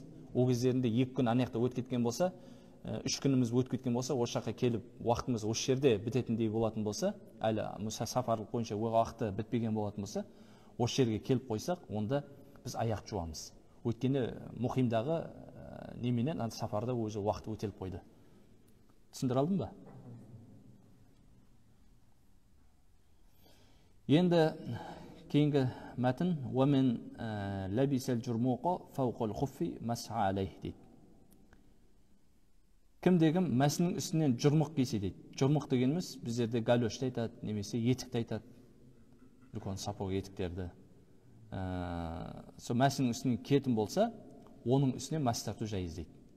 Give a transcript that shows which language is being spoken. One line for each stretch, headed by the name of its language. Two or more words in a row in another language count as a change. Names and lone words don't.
Kazakh: Ол кездерінде 2 күн ана жақта өтіп кеткен болса, 3 күніміз өтіп кеткен болса, осы жаққа келіп уақытымыз осы жерде бітетіндей болатын болса, әлі сапарлық бойынша уақыты бітпеген болатын болса, осы жерге келіп қойсақ, онда біз аяқ жуамыз. Өйткені мұқимдағы неменен сапарда өзі уақыты өтеліп қойды. Түсіндіре алдым ба? Енді кейінгі мәтін
Arabic: وَمِنْ لَبِسَ الْجُرْمُوقَ فَوْقَ الْخُفِّ مَسْحَ عَلَيْهِ
Kazakh: дейді. Кімде-кім мәсінің үстінен жүрмұқ кисе дейді. Жүрмұқ дегеніміз біздерде галошты айтады, немесе етікті айтады. Үлкен сапог етіктерді. Сол мәсінің үстінен кетім болса, оның үстіне мәс тарту жайыз дейді.